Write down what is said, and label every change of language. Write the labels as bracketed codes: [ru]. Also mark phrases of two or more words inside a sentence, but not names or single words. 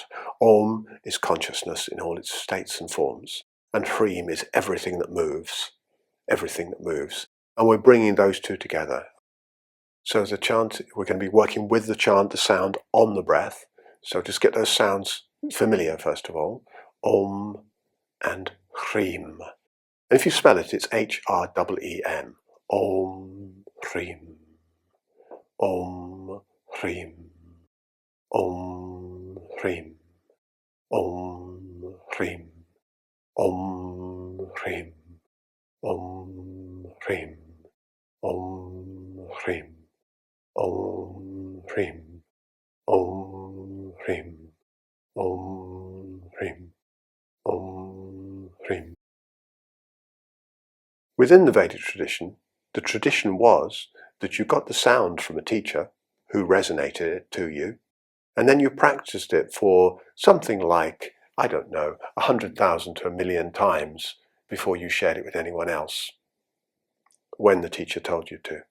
[en] Om is consciousness in all its states and forms, and Hrim is everything that moves, And we're bringing those two together. So the chant, we're going to be working with the chant, the sound on the breath. So just get those sounds familiar first of all. Om and Hrim. And if you spell it, it's H-R-E-E-M. [sa] ॐ, ह्रीं। ॐ, ह्रीं. ॐ, ह्रीं। ॐ, ह्रीं. ॐ, ह्रीं। ॐ, ह्रीं. ॐ, ह्रीं। ॐ, ह्रीं. ॐ, ह्रीं। ॐ, ह्रीं. ॐ, ह्रीं. [en] Within the Vedic tradition, the tradition was that you got the sound from a teacher who resonated it to you, and then you practiced it for something like, 100,000 to 1,000,000 times before you shared it with anyone else, when the teacher told you to.